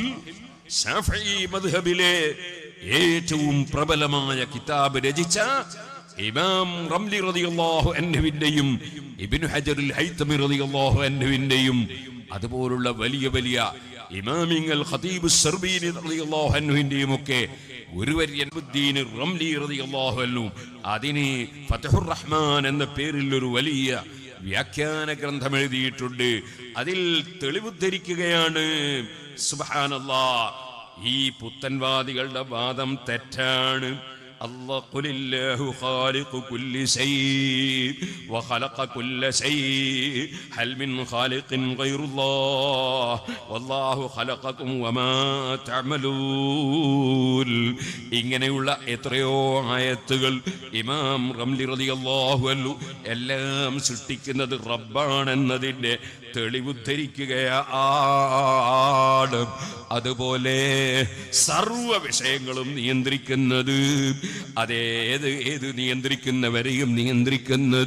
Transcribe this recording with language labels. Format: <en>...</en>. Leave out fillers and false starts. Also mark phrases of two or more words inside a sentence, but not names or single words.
<ml>ശാഫിഈ മദ്ഹബിലെ ഏറ്റവും പ്രബലമായ കിതാബ് രചിച്ച ഇമാം റംലി റളിയല്ലാഹു അൻഹുവിന്റെയും ഇബ്നു ഹജറുൽ ഹൈതമി റളിയല്ലാഹു അൻഹുവിന്റെയും അതുപോലുള്ള വലിയ വലിയ ഇമാമിങ്ങൾ ഖതീബ് സർബീനി റളിയല്ലാഹു അൻഹുവിന്റെയും ഒക്കെ ഗുരുവര്യൻ റംലി</ml> <ar>رضي الله عنه</ar> <ml>അതിന് ഫതഹുർ റഹ്മാൻ എന്ന പേരിൽ ഒരു വലിയ വ്യാഖ്യാന ഗ്രന്ഥം എഴുതിയിട്ടുണ്ട്. അതിൽ തെളിവുദ്ധരിക്കുകയാണ്. സുബ്ഹാനല്ലാഹ്, ഈ പുത്തൻവാദികളുടെ വാദം തെറ്റാണ്.</ml> <ar>الله قل الله خالق كل شيء وخلق كل شيء هل من خالق غير الله والله خلقكم وما تعملون.</ar> <ml>ഇങ്ങനെയുള്ള എത്രയോ ആയത്തുകൾ ഇമാം റംലി</ml> <ar>رضي الله عنه</ar> <ml>എല്ലാം സൃഷ്ടിക്കുന്നത് റബ്ബാണെന്നതിൻ്റെ തെളിവുദ്ധരിക്കുകയാണ്. അതുപോലെ സർവ വിഷയങ്ങളും നിയന്ത്രിക്കുന്നത് ഏത് നിയന്ത്രിക്കുന്നവരെയും നിയന്ത്രിക്കുന്നത്.</ml>